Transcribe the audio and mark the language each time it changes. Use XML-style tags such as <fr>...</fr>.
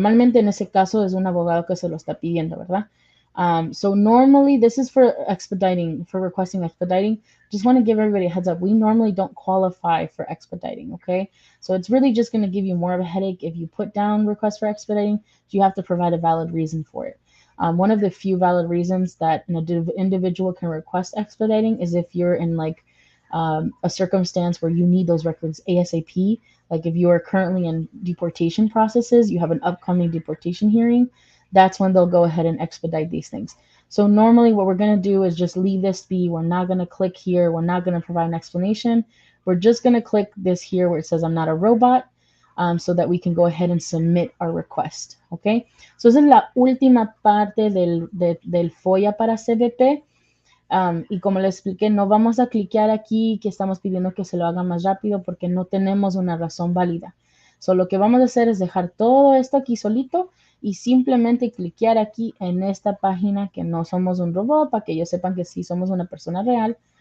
<es>Normalmente en ese caso es un abogado que se lo está pidiendo, ¿verdad?</es> <en>So normally this is for expediting, for requesting expediting. Just want to give everybody a heads up. We normally don't qualify for expediting, okay? So it's really just going to give you more of a headache if you put down request for expediting. You have to provide a valid reason for it. One of the few valid reasons that an individual can request expediting is if you're in like a circumstance where you need those records ASAP. Like if you are currently in deportation processes, you have an upcoming deportation hearing, that's when they'll go ahead and expedite these things. So normally what we're going to do is just leave this be. We're not going to click here. We're not going to provide an explanation. We're just going to click this here where it says I'm not a robot. So that we can go ahead and submit our request, ¿ok?</en> <es>So esa es la última parte del FOIA para CBP. Y como les expliqué, no vamos a cliquear aquí que estamos pidiendo que se lo haga más rápido porque no tenemos una razón válida. So lo que vamos a hacer es dejar todo esto aquí solito y simplemente cliquear aquí en esta página que no somos un robot para que ellos sepan que sí somos una persona real.</es>